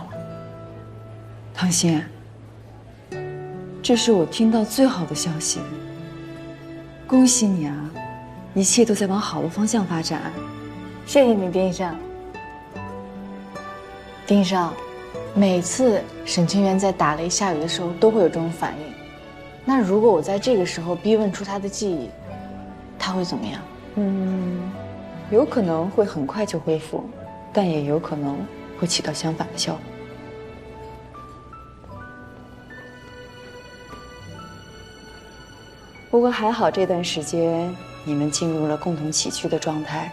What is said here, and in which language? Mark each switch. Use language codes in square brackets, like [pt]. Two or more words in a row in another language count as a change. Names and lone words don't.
[zh] 唐心，這是我聽到最好的消息，恭喜你啊！一切都在往好的方向发展。謝謝你，丁医生。丁医生，每次沈清源在打雷下雨的时候都会有这种反应。那如果我在这個時候逼問出他的記憶，他會怎麼樣？有可能會很快就恢復，但也有可能會起到相反的效果。不過還好，這段時間你們進入了共同起居的狀態。